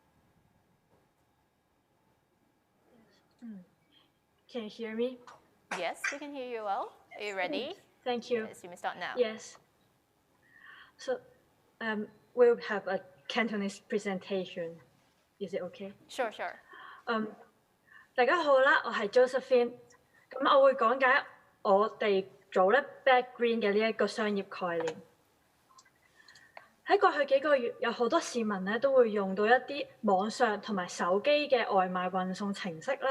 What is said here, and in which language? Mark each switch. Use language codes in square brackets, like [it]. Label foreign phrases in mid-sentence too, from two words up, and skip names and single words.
[en] Can you hear me? Yes, we can hear you well. Are you ready? Thank you. Yes, you may start now. Yes. So we'll have a Cantonese presentation. Is it okay? Sure, sure. [yue] 大家好啦，我係 Josephine。咁我會講解我哋組咧 Back Green 嘅呢一個商業概念。喺過去幾個月，有好多市民咧都會用到一啲網上同埋手機嘅外賣運送程式啦。